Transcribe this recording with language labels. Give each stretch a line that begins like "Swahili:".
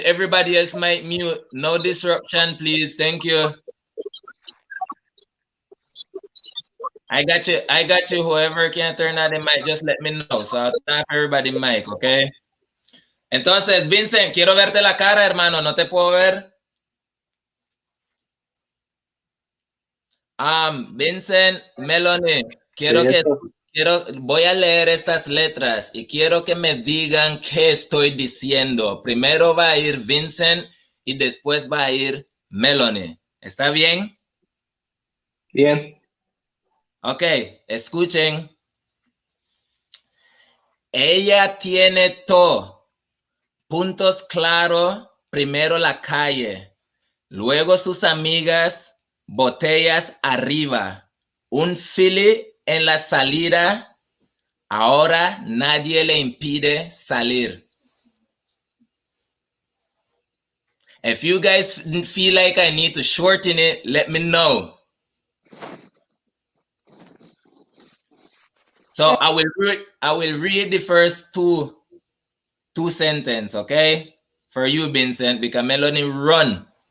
English: Everybody else might mute. No disruption, please. Thank you. I got you. Whoever can turn on the mic, just let me know. So I'll tap everybody mic, okay?
Spanish: Entonces, Vincent, quiero verte la cara, hermano. ¿No te puedo ver? Vincent, Melanie, quiero Voy a leer estas letras y quiero que me digan qué estoy diciendo. Primero va a ir Vincent y después va a ir Melanie. ¿Está bien? Bien. Ok, escuchen. Ella tiene todo. Puntos claros. Primero la calle. Luego sus amigas. Botellas arriba. Un Philly en la salida. Ahora nadie le impide salir.
English: If you guys feel like I need to shorten it, let me know. So I will read the first two sentences, okay? For you, Vincent, because Melanie run.